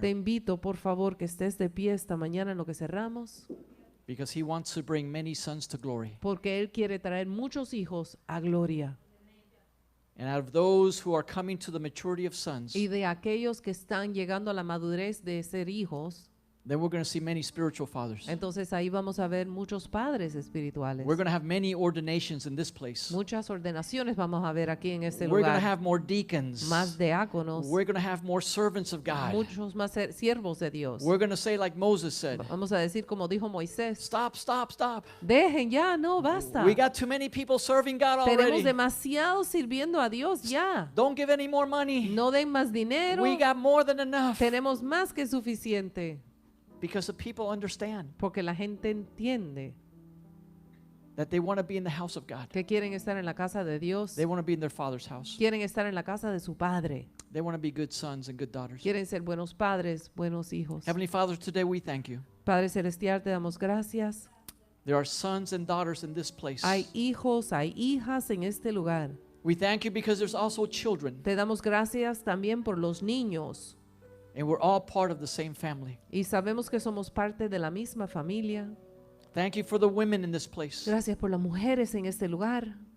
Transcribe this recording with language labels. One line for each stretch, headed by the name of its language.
Spanish: te invito por favor que estés de pie esta mañana en lo que cerramos,
English: Because he wants to bring many sons to glory.
Spanish: porque Él quiere traer muchos hijos a gloria.
English: And out of those who are coming to the maturity of sons,
Spanish: Y de aquellos que están llegando a la madurez de ser hijos,
English: then we're going to see many spiritual fathers.
Spanish: entonces ahí vamos a ver muchos padres espirituales.
English: We're going to have many ordinations in this place.
Spanish: Muchas ordenaciones vamos a ver aquí en este
English: We're going to
Spanish: lugar.
English: have more deacons.
Spanish: Más diáconos,
English: We're going to have more servants of God.
Spanish: muchos más siervos de Dios.
English: We're going to say like Moses said,
Spanish: Vamos a decir como dijo Moisés,
English: stop, stop, stop.
Spanish: dejen ya, no, basta.
English: We got too many people serving God
Spanish: Tenemos
English: already.
Spanish: demasiado sirviendo a Dios ya.
English: Don't give any more money.
Spanish: No den más dinero.
English: We got more than enough.
Spanish: Tenemos más que suficiente.
English: Because the people understand
Spanish: Porque la gente entiende
English: that they want to be in the house of God.
Spanish: que quieren estar en la casa de Dios.
English: They want to be in their father's house.
Spanish: Quieren estar en la casa de su padre.
English: They want to be good sons and good daughters.
Spanish: Quieren ser buenos padres, buenos hijos.
English: Heavenly Father, today we thank you.
Spanish: Padre Celestial, te damos gracias.
English: There are sons and daughters in this place.
Spanish: Hay hijos, hay hijas en este lugar.
English: We thank you because there's also children,
Spanish: Te damos gracias también por los niños.
English: and we're all part of the same family.
Spanish: Y sabemos que somos parte de la misma familia.
English: Thank you for the women in this place
Spanish: Gracias por las mujeres en este lugar